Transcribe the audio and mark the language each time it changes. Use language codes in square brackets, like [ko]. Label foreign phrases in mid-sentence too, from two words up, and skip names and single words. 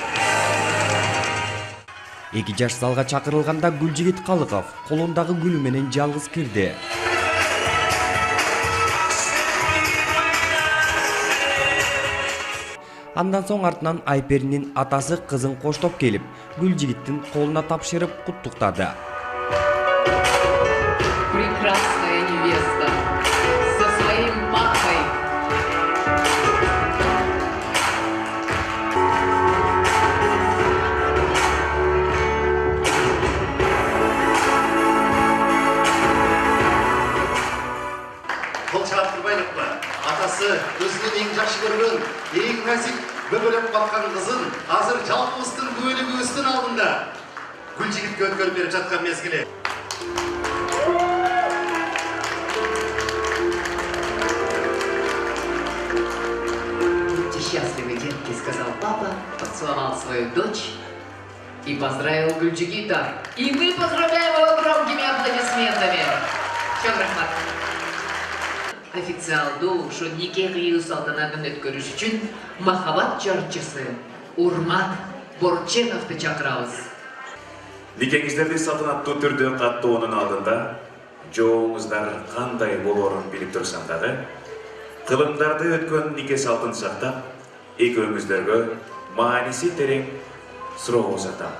[ky] 2 жаш залга чакырылганда Гүлжигит Калыков колундагы гүлү менен жалгыз кирди. Андан соң артынан Айперинин атасы кызын коштоп келип, Гүлжигиттин колуна тапшырып куттуктады. [ru] Прекрасная невеста со своим папой. [ky] Кол чаап турбайлыкпы? Атасы өзүнүн эң жакшы көргөн, эң назик бөгөлөп баткан кызын азыр жалпыбыздын күбөлүгүбүздүн алдында Гүлжигитке өткөрүп берип жаткан мезгили. [ru] Будьте счастливы, детки, сказал папа, поцеловал свою дочь и поздравил Гүлжигита. И мы поздравляем его громкими аплодисментами. Чё, [ky] Рахмат? официалдуу ушу нике кыюу салтанатын өткөрүш үчүн махабат жарчысы Урмат Борченовду чакырабыз. Никеңиздерди салтанаттуу түрдө каттоонун алдында жооңуздар кандай болоорун билип турсам дагы, кылымдарды өткөн нике салтын сактап, экөөңүздөргө мааниси терең суроо узатам.